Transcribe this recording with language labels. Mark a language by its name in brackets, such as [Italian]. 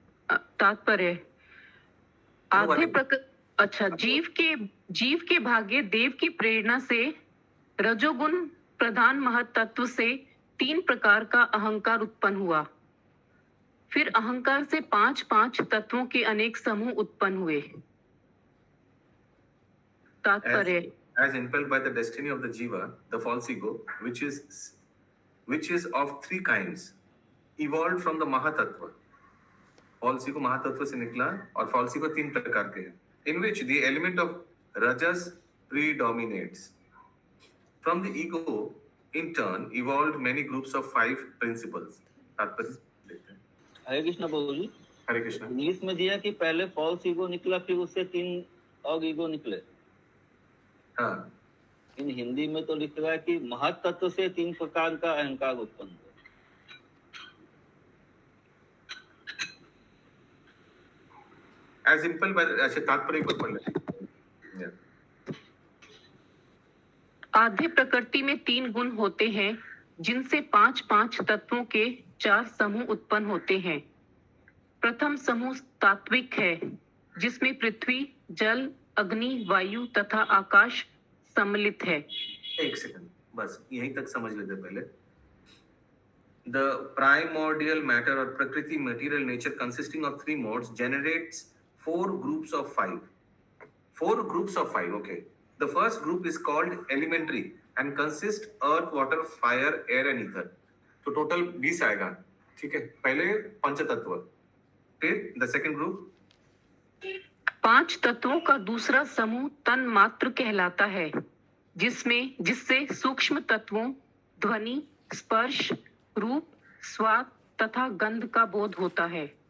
[Hindi] तात्पर्य अच्छा, जीव के भाग्य देव की प्रेरणा से रजोगुण प्रधान महत्त्व से 3 प्रकार का अहंकार उत्पन्न हुआ। फिर अहंकार से 5 तत्वों के अनेक समूह उत्पन्न हुए। तात्पर्य, [English] as impelled by the destiny of the jiva, the false ego, which is of 3 kinds, evolved from the mahatattva. false ego [Hindi] महातत्व से निकला और [English] false ego [Hindi] 3 प्रकार के हैं, [English] in which the element of rajas predominates. From the ego, in turn, evolved many groups of 5 principles. [Hindi] Hare Krishna Prabhu ji. Hare Krishna. English में दिया कि पहले फॉल्स ईगो निकला, फिर उससे 3 और ईगो निकले। हाँ। इन हिंदी में तो लिख रहा है कि महत्त्व से 3 प्रकार का अहंकार उत्पन्न हुआ। [English] As impelled by [Hindi] ऐसे तात्पर्य को पढ़ लें। आधे प्रकृति में 3 गुण होते हैं, जिनसे 5 तत्वों के 4 समूह उत्पन्न होते हैं। प्रथम समूह तात्विक है, जिसमें पृथ्वी, जल, अग्नि, वायु तथा आकाश सम्मिलित है। एक सेकंड, बस यहीं तक समझ लेते पहले। [English] The primordial matter or prakriti material nature consisting of 3 modes generates 4 groups of 5. 4 groups of 5, okay. The first group is called elementary and consists earth, water, fire, air and ether. [Hindi] तो total 20 आएगा, ठीक है। पहले पंचतत्व, फिर [English] the second group [Hindi] 5 तत्वों का दूसरा समूह तन मात्र कहलाता है, जिससे सूक्ष्म तत्वों ध्वनि, स्पर्श, रूप, स्वाद तथा गंध का बोध होता है।